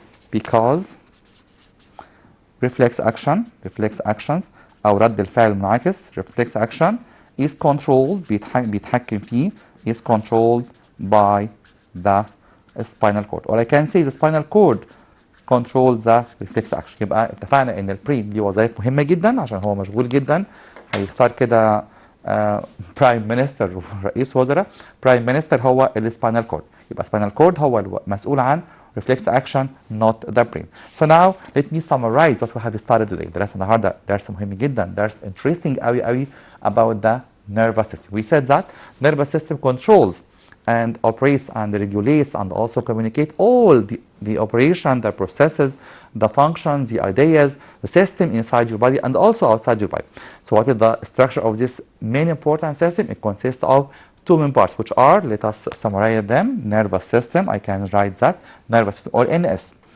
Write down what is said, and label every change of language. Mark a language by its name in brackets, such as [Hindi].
[English] Because reflex actions [Arabic] أو رد الفعل المنعكس [English] reflex action is controlled [Arabic] بيتحكم فيه [English] is controlled by the spinal cord, or I can say the spinal cord controls the reflex action. [Arabic] يبقى اتفقنا ان البرين ليه وظائف مهمه جدا عشان هو مشغول جدا. هيختار كده برايم مينستر ورئيس وزراء. برايم مينستر هو السباينال كورد، يبقى سباينال كورد هو المسؤول عن reflex action [English] not the brain. So now let me summarize what we have started today. [Arabic] درس النهارده درس مهم جدا، درس interesting قوي [English] about the nervous system. We said that nervous system controls and operates and regulates and also communicate all the operation, the processes, the functions, the ideas, the system inside your body and also outside your body. So what is the structure of this main important system? It consists of two main parts, which are, let us summarize them, nervous system, I can write that, nervous system or NS.